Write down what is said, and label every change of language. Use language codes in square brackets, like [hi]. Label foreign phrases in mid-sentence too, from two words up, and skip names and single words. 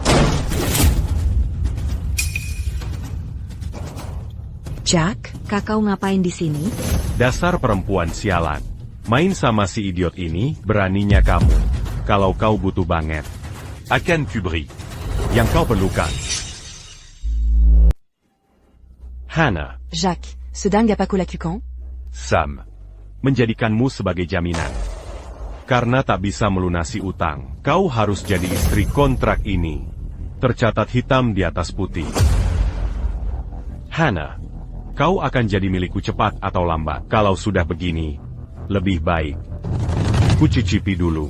[id] Jack. Kakak ngapain di sini? Dasar perempuan sialan. Main sama si idiot ini, beraninya kamu. Kalau kau butuh banget. Akan kuberi. Yang kau perlukan. Hannah. [fr] Jacques. Ce dingue a pas la cucan? [id] Sam. Menjadikanmu sebagai jaminan. Karena tak bisa melunasi utang, kau harus jadi istri kontrak ini. Tercatat hitam di atas putih. Hannah. Kau akan jadi milikku cepat atau lambat. Kalau sudah begini, lebih baik ku cicipi dulu.